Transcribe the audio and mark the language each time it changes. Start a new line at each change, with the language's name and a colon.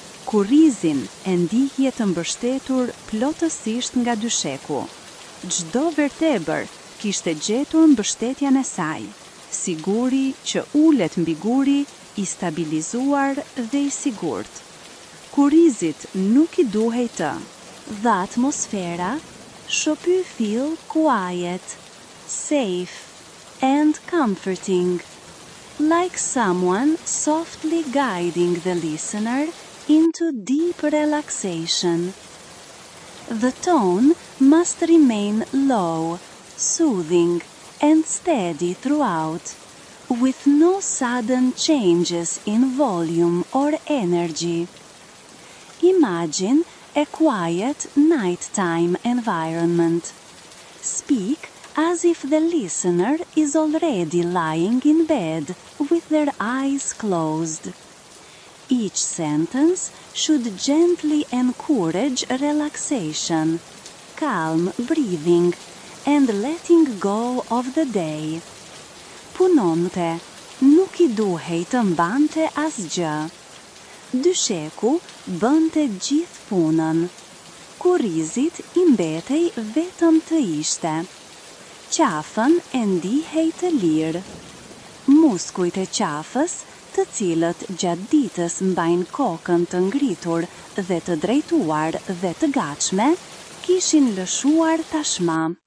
Albanian: Kurrizin e ndihje të mbështetur plotësisht nga dysheku. Çdo vertebër kishte gjetur mbështetjen e saj, si guri që ulet mbi guri, i stabilizuar dhe i sigurt. Kurrizit nuk i duhej të.
English: The atmosfera should feel quiet, safe, and comforting, like someone softly guiding the listener into deep relaxation. The tone must remain low, soothing, and steady throughout, with no sudden changes in volume or energy. Imagine a quiet nighttime environment. Speak as if the listener is already lying in bed with their eyes closed. Each sentence should gently encourage relaxation, calm breathing, and letting go of the day.
Albanian: Punonte, nuk i duhej të mbante asgjë. Dysheku bënte gjithë punën. Kurrizit i mbetej vetëm të ishte. Qafën e ndihej të lirë. Muskujt e qafës, të cilët gjatë ditës mbajnë kokën të ngritur dhe të drejtuar dhe të gatshme, kishin lëshuar tashmë.